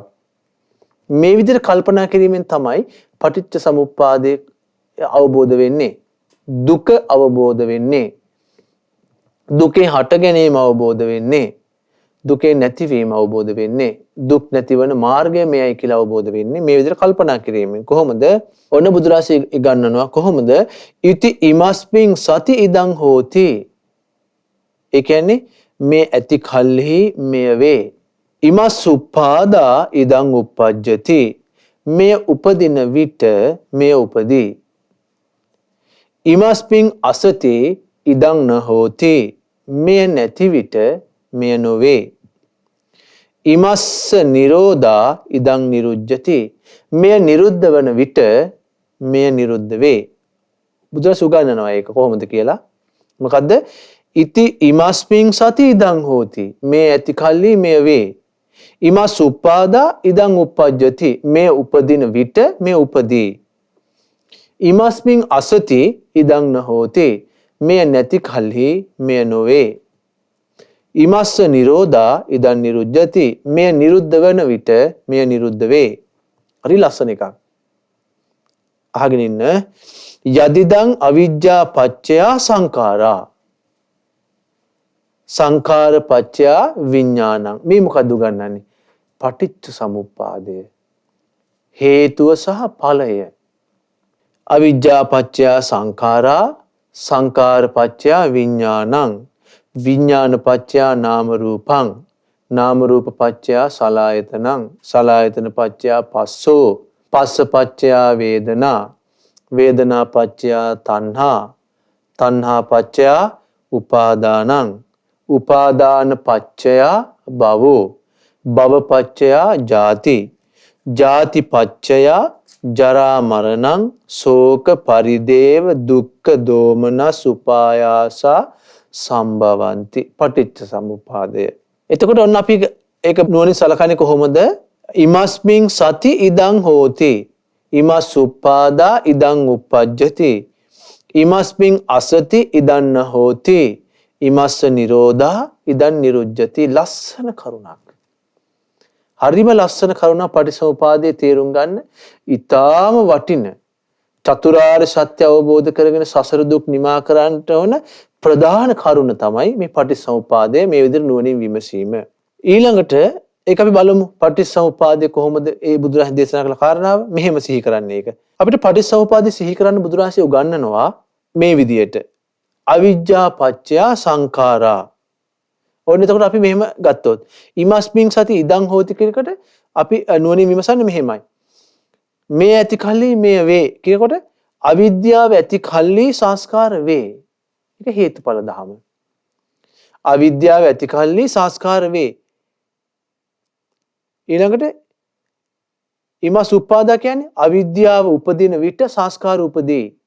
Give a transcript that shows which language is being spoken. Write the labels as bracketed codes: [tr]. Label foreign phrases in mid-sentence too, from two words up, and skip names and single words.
[si] මේ විදිහට කල්පනා කිරීමෙන් තමයි පටිච්ච සමුප්පාදය අවබෝධ වෙන්නේ. දුක අවබෝධ වෙන්නේ. දුකේ හට ගැනීම අවබෝධ වෙන්නේ. දුකේ නැතිවීම අවබෝධ වෙන්නේ. දුක් නැතිවන මාර්ගය මෙයයි කියලා අවබෝධ වෙන්නේ මේ විදිහට කල්පනා කිරීමෙන්. කොහොමද? ඔන්න බුදුරජාණන් ඉගන්වනවා කොහොමද? [pi] ඉති ඉමස්මින් සති ඉදං හෝති. [si] ඒ කියන්නේ මේ ඇති කල්හි මෙය වේ. [pi] ඉමස් උප්පාදා ඉදං උප්පජ්ජති. [si] මෙය උපදින විට මෙය උපදී. [pi] ඉමස්මින් අසති ඉදං න හෝති. [si] මෙය නැති විට මෙය නොවේ. [pi] ඉමස්ස නිරෝධා ඉදං නිරුජ්ජති. [si] මෙය නිරුද්ධ වන විට මෙය නිරුද්ධ වේ. බුදුරජාණන් උගන්වනවා ඒක කොහොමද කියලා. මොකද්ද? [pi] ඉති ඉමස්මින් සති ඉදං හෝති. [si] මේ ඇති කල්හි මෙය වේ. [pi] ඉමස් උප්පාදා ඉදං උප්පජ්ජති. [si] මෙය උපදින විට මෙය උපදී. [pi] ඉමස්මින් අසති ඉදං න හෝති. [si] මෙය නැති කල්හි මෙය නොවේ. [pi] ඉමස්ස නිරෝධා ඉදං නිරුජ්ජති. [si] මෙය නිරුද්ධ වන විට මෙය නිරුද්ධ වේ. හරි ලස්සන එකක්. අහගෙන ඉන්න. [pi] යදිදං අවිජ්ජා පච්චයා සංඛාරා. සංඛාර පච්චයා විඥානං. [si] මේ මොකද්ද උගන්වන්නේ? පටිච්ච සමුප්පාදය. හේතුව සහ ඵලය. [pi] අවිජ්ජා පච්චයා සංඛාරා සංඛාර පච්චයා විඥානං. විඥාන පච්චයා නාම රූපං. නාම රූප පච්චයා සලආයතනං. සලආයතන පච්චයා පස්සෝ. පස්ස පච්චයා වේදනා. වේදනා පච්චයා තණ්හා. තණ්හා පච්චයා උපාදානං උපාදාන පච්චයා භවෝ භව පච්චයා ජාති ජාති පච්චයා ජරා මරණං ශෝක පරිදේව දුක්ඛ දෝමනස් උපායාසා සම්භවಂತಿ [si] පටිච්ච සමුප්පාදය. එතකොට ඔන්න අපි ඒක නුවණින් සලකන්නේ කොහොමද? [pi] ඉමස්මින් සති ඉදං හෝති ඉමස් උප්පාදා ඉදං uppajjati ඉමස්මින් අසති ඉදන්න හෝති ඉමස්ස නිරෝධා ඉදන් නිරුජ්ජති. [si] ලස්සන කරුණක්. හරිම ලස්සන කරුණා පටිසමුපාදයේ තේරුම් ගන්න ඊටාම වටින චතුරාර්ය සත්‍ය අවබෝධ කරගෙන සසර දුක් නිමා කරන්නට ඕන ප්‍රධාන කරුණ තමයි මේ පටිසමුපාදය මේ විදිහට නුවණින් විමසීම. ඊළඟට ඒක අපි බලමු පටිසමුපාදය කොහොමද ඒ බුදුරජාණන් දේශනා කළ කාරණාව මෙහෙම සිහි කරන්නේ. ඒක අපිට පටිසමුපාදය සිහි කරන්න බුදුරජාණන් උගන්වනවා මේ විදිහට [pi] අවිජ්ජා පච්චයා සංඛාරා. [si] ඔන්න එතකොට අපි මෙහෙම ගත්තොත් [pi] ඉමස්මින් සති ඉදං හෝති [si] කියනකොට අපි නුවණින් විමසන්නේ මෙහෙමයි. මේ ඇති කල්ලි මේ වේ කියනකොට අවිද්‍යාව ඇති කල්ලි සංස්කාර වේ. ඒක හේතුඵල ධම. අවිද්‍යාව ඇති කල්ලි සංස්කාර වේ. ඊළඟට [pi] ඉමස් උප්පාදා [si] කියන්නේ අවිද්‍යාව උපදින විට සංස්කාර උපදී.